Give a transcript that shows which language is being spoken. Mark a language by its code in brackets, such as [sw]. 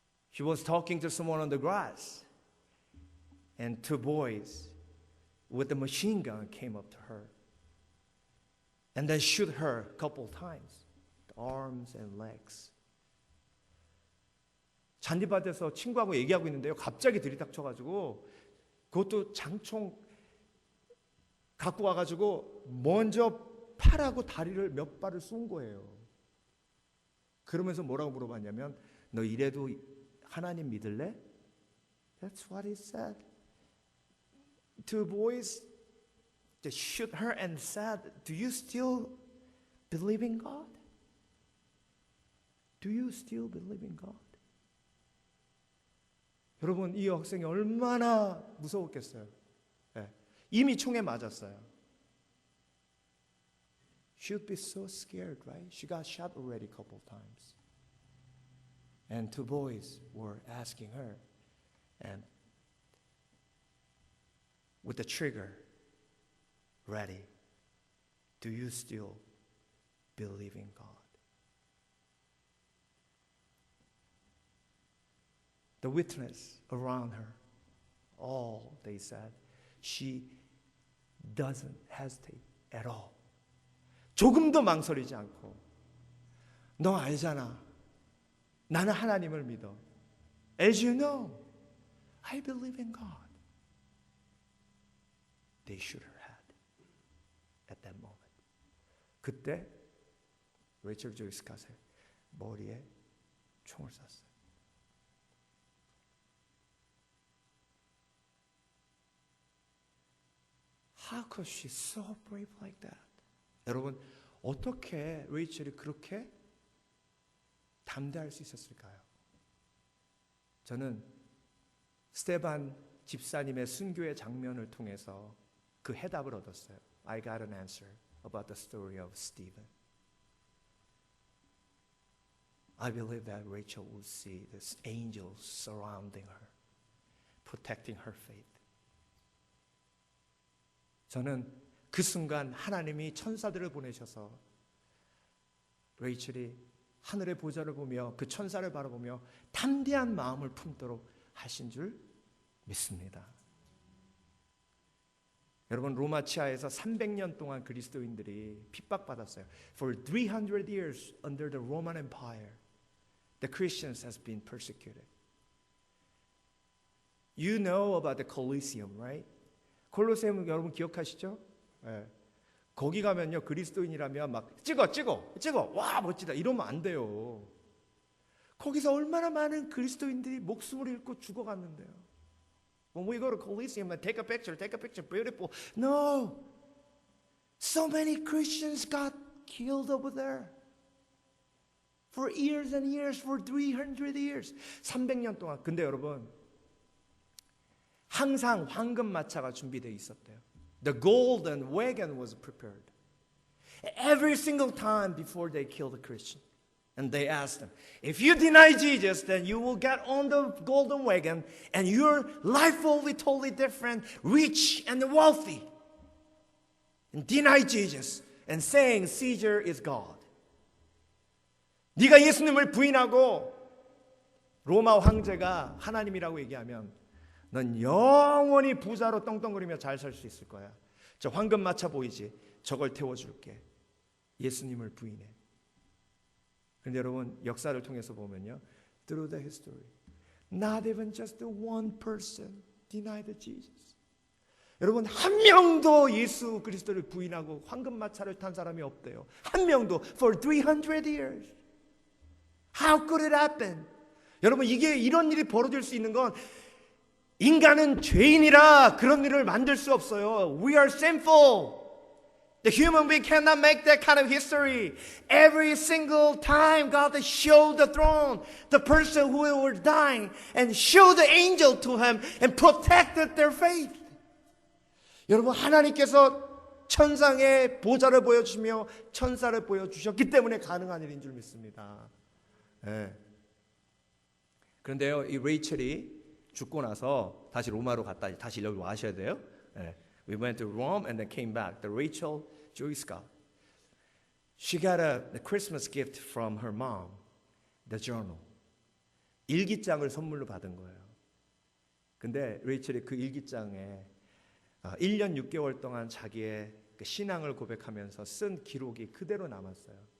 [en] She was talking to someone on the grass, and two boys with a machine gun came up to her, and they shoot her a couple times, arms and legs. [ko] 잔디밭에서 친구하고 얘기하고 있는데요. 갑자기 들이닥쳐가지고 그것도 장총 갖고 와가지고 먼저 팔하고 다리를 몇 발을 쏜 거예요. 그러면서 뭐라고 물어봤냐면 너 이래도 하나님 믿을래? [en] That's what he said. Two boys just shoot her and said, Do you still believe in God? Do you still believe in God? [ko] 여러분 이 학생이 얼마나 무서웠겠어요. 네. 이미 총에 맞았어요. [en] She'd be so scared, right? She got shot already a couple of times. And two boys were asking her, and with the trigger ready, do you still believe in God? The witness around her, all they said, she doesn't hesitate at all. [ko] 조금도 망설이지 않고, 너 알잖아. 나는 하나님을 믿어. [en] As you know, I believe in God. They shoot her head at that moment. [ko] 그때 레이첼 조이 스캇의 머리에 총을 쐈어요. [en] How could she so brave like that? [ko] 여러분, 어떻게 레이첼이 그렇게 담대할 수 있었을까요? 저는 스테반 집사님의 순교의 장면을 통해서 그 해답을 얻었어요. [en] I got an answer about the story of Stephen. I believe that Rachel would see these angels surrounding her, protecting her faith. [ko] 저는 그 순간 하나님이 천사들을 보내셔서 레이첼이 하늘의 보좌를 보며 그 천사를 바라보며 담대한 마음을 품도록 하신 줄 믿습니다. 여러분 로마 치하에서 300년 동안 그리스도인들이 핍박받았어요. [en] For 300 years under the Roman Empire, the Christians has been persecuted. You know about the Colosseum, right? [ko] 콜로세움 여러분 기억하시죠? 네. 거기 가면요 그리스도인이라면 막 찍어 와 멋지다 이러면 안 돼요. 거기서 얼마나 많은 그리스도인들이 목숨을 잃고 죽어갔는데요. [en] When we go to Colosseum and take a picture, beautiful. No, so many Christians got killed over there. For years and years, for 300 years. [ko] 300년 동안. 근데 여러분 항상 황금 마차가 준비되어 있었대요. [en] The golden wagon was prepared. Every single time before they killed a Christian. And they asked them, if you deny Jesus, then you will get on the golden wagon and your life will be totally different, rich and wealthy. And deny Jesus and saying Caesar is God. [ko] 네가 예수님을 부인하고 로마 황제가 하나님이라고 얘기하면 넌 영원히 부자로 떵떵거리며 잘 살 수 있을 거야. 저 황금 마차 보이지? 저걸 태워줄게. 예수님을 부인해. 그런데 여러분 역사를 통해서 보면요, [en] through the history, not even just one person denied Jesus. [ko] 여러분 한 명도 예수 그리스도를 부인하고 황금 마차를 탄 사람이 없대요. 한 명도 [en] for 300 years. How could it happen? [ko] 여러분 이게 이런 일이 벌어질 수 있는 건 인간은 죄인이라 그런 일을 만들 수 없어요. [en] We are sinful. The human being cannot make that kind of history. Every single time God showed the throne, the person who were dying, and showed the angel to him and protected their faith. [ko] 여러분, 하나님께서 천상의 보좌를 보여주시며 천사를 보여주셨기 때문에 가능한 일인 줄 믿습니다. 네. 그런데요, 이 레이첼이 죽고 나서 다시 로마로 갔다 다시 여기 와셔야 돼요. 네. [en] We went to Rome and then came back. The Rachel Joyska, she got the Christmas gift from her mom, the journal. [ko] 일기장을 선물로 받은 거예요. 근데 레이첼이 그 일기장에 1년 6개월 동안 자기의 그 신앙을 고백하면서 쓴 기록이 그대로 남았어요.